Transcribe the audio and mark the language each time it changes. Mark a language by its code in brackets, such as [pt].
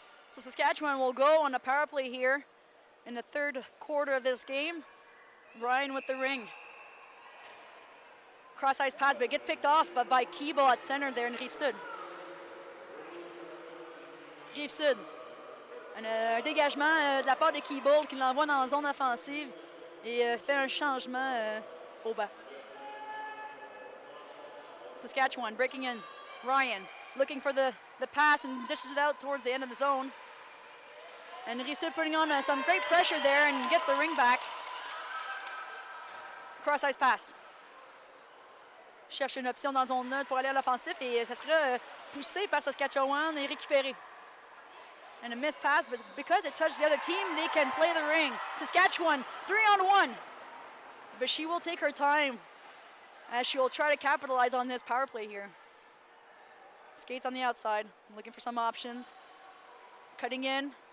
[en] So Saskatchewan will go on a power play here in the third quarter of this game. Ryan with the ring. Cross-ice pass, but it gets picked off by Keeble at center there in Rive-Sud. Rive-Sud. [fr] Un dégagement de la part de Keeble qui l'envoie dans la zone offensive et fait un changement au bas. [en] Saskatchewan breaking in. Ryan looking for the pass and dishes it out towards the end of the zone. And Rive-Sud putting on some great pressure there and gets the ring back. Cross-ice pass. [fr] Cherche une option dans la zone neutre pour aller à l'offensif et ça sera poussé par Saskatchewan et récupéré. [en] And a missed pass, but because it touched the other team, they can play the ring. Saskatchewan, 3-on-1. But she will take her time as she will try to capitalize on this power play here. Skates on the outside, looking for some options. Cutting in.